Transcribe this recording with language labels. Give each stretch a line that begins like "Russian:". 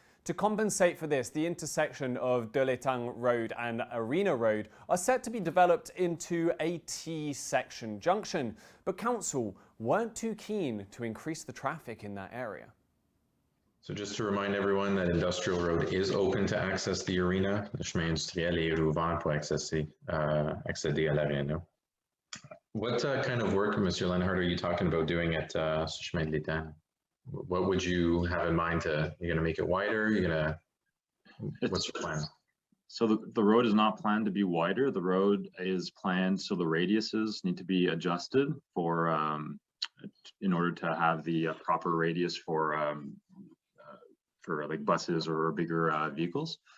English: To compensate for this, the intersection of De l'Étang Road and Arena Road are set to be developed into a T-section junction, but council weren't too keen to increase the traffic in that area. So just to remind everyone that Industrial Road is open to access the arena.
French: Le chemin industriel est ouvert pour accéder à l'aréna.
English: What kind of work, Mr. Lenhart, are you talking about doing at chemin de l'Étang? What would you have in mind? You're going to make it wider? What's your plan? So the road is not planned to be wider. The road is planned so the radiuses need to be adjusted for in order to have the proper radius for like buses or bigger vehicles.